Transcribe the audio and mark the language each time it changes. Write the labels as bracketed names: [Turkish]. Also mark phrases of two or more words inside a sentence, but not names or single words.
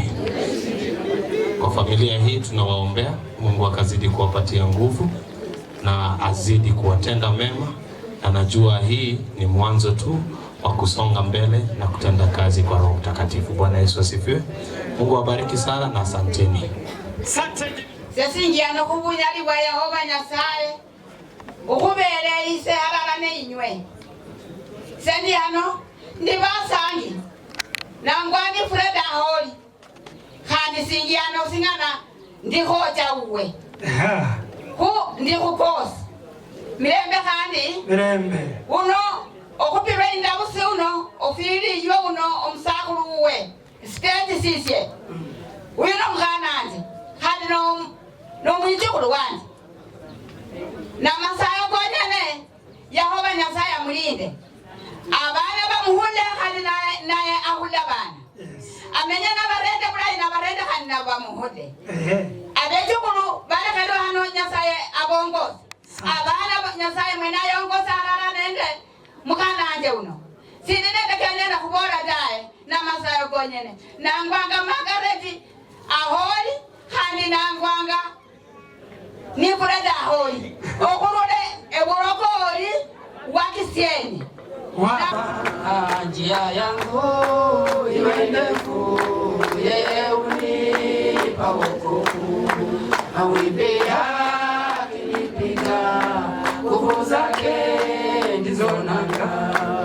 [Swahili] Kwa familia hii tunawaombea Mungu akazidi kuwapatia nguvu na azidi kuwatenda mema. Anajua hii ni mwanzo tu wa kusonga mbele na kutenda kazi kwa Roho Mtakatifu. Bwana Yesu asifiwe. Mungu awabariki sana na asanteni. Asante. [Luyia] Sisi ngiano kubunyali bwa Yehova Nyasaye. Ukubele ise halala ne inywe. Sendi ano ndibasangi. Nangwani Freda holi. Kandi singiano singana ndihoja uwe. Ku ndikukosi. Mirembe kandi? Mirembe. Uno okupirwa indabusi uno ofiri yo uno omsakulu uwe. Stendi sisye. Uno mkananzi. Hadi no mwijukulu wanzi. Na masayo konyene Yehova Nyasaye amulinde. Abana bamuhule hadi naye ahula bana. Amenya na barende bulai na barende hadi na bamuhule. Abejukulu bale kado hano Nyasaye abongozi. Abana Nyasaye mwena yongoza harara nende mukananje uno. Sinene tekanyena kubora dae na masayo konyene. Nangwanga magareti aholi handi nangwanga ni Freda aholi. Okurude eburokoli wakisieni. [Swahili] Njia yangu iwe ndefu, yeye unipa wokovu. Mawimbi yakinipiga, nguvu zake ndizo nanga.